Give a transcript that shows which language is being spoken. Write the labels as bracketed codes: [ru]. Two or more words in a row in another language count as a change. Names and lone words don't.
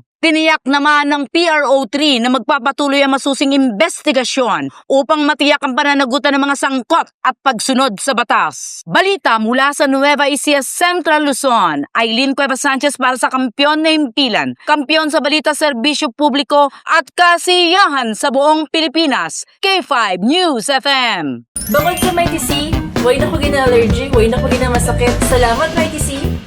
[tl] Tiniyak naman ng PRO3 na magpapatuloy ang masusing investigasyon upang matiyak ang pananagutan ng mga sangkot at pagsunod sa batas. Balita mula sa Nueva Ecija, Central Luzon, Aileen Cueva Sanchez para sa Kampiyon na Himpilan, kampiyon sa balita, serbisyo publiko at kasiyahan sa buong Pilipinas. K5 News FM. [hil] Bangod sa Mighty C, way na ko gina-allergy, way na ko gina-masakit. Salamat Mighty C!